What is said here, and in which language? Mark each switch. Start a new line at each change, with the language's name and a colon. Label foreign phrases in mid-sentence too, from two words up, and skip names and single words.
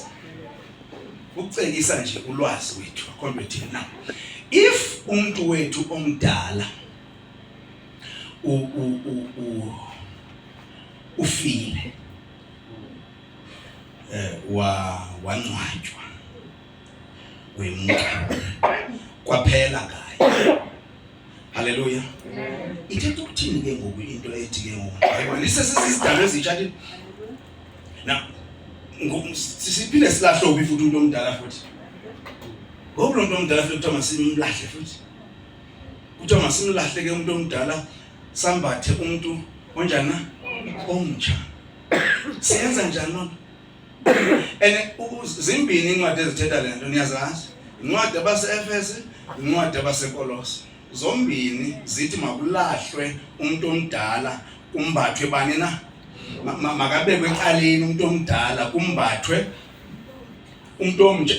Xhosa: Ukucekisa nje ulwazi wethu akhona ukuthi na if umuntu wethu omdala ufile wangcwatywa wemka kwaphela ngayo. Haleluya. Ithetha ukuthini ke ngoku into ethi ke ngoku hayiwa lisesisidalo ezitsha na siphinde silahlobe futhi umuntu omdala futhi ngoba lo muntu omdala futhi kuthiwa masimlahle futhi kuthiwa masimlahle ke umuntu omdala sambathe umuntu onjani na omtsha. Siyenza njani lona? Zimbini incwadi ezithetha le nto niyazazi, incwadi yabase-Efese, incwadi yabaseKolose. Zombini zithi makulahlwe umuntu omdala kumbathwe bani na makabekwe eqaleni umuntu omdala kumbathwe umuntu omtsha.